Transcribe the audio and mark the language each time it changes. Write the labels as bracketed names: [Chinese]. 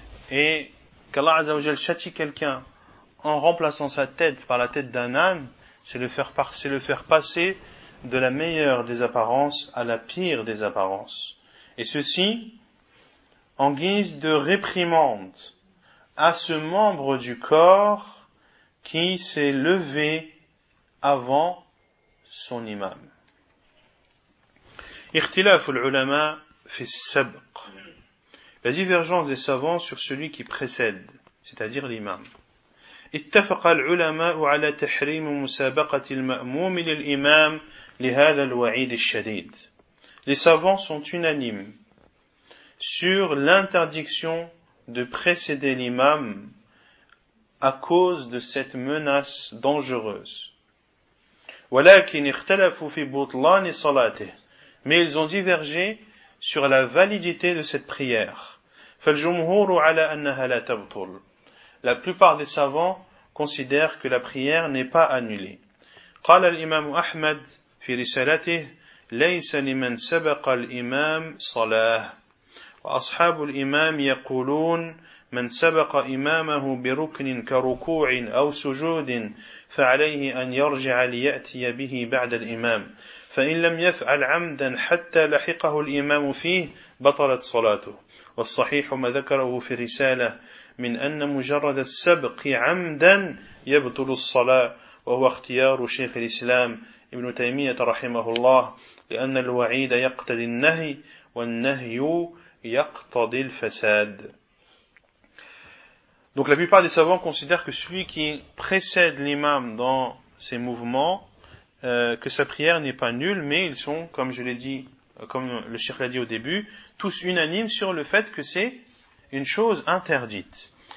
[French] Et qu'Allah Azza wa Jal châtie quelqu'un en remplaçant sa tête par la tête d'un âne, c'est le faire passer de la meilleure des apparences à la pire des apparences. Et ceci en guise de réprimande à ce membre du corps qui s'est levé avant son imam. [Arabic] اختلاف العلماء في السبق. [French] La divergence des savants sur celui qui précède, c'est-à-dire l'imam. [Arabic] اتفق العلماء على تحريم مسابقة المأموم للإمام لهذا الوعيد الشديد. [French] Les savants sont unanimes sur l'interdiction de précéder l'imam à cause de cette menace dangereuse. [Arabic] ولكن اختلفوا في بطلان صلاته. [French] Mais ils ont divergé sur la validité de cette prière. [Arabic] فالجمهور على أنها لا تبطل. [French] La plupart des savants considèrent que la prière n'est pas annulée. [Arabic] قال الإمام أحمد في رسالته ليس لمن سبق الإمام صلاة. وأصحاب الإمام يقولون من سبق إمامه بركن كركوع أو سجود فعليه أن يرجع ليأتي به بعد الإمام. فإن لم يفعل عمدا حتى لحقه الإمام فيه بطلت صلاته. والصحيح ما ذكره في رسالة من أن مجرد السبق عمدا يبطل الصلاة وهو اختيار شيخ الإسلام ابن تيمية رحمه الله لأن الوعيد يقتضي النهي والنهي يقتضي الفساد. [French] Donc la plupart des savants considèrent que celui qui précède l'imam dans ses mouvements, que sa prière n'est pas nulle, mais ils sont, comme je l'ai dit, comme le cheikh l'a dit au début, tous unanimes sur le fait que c'est une chose interdite.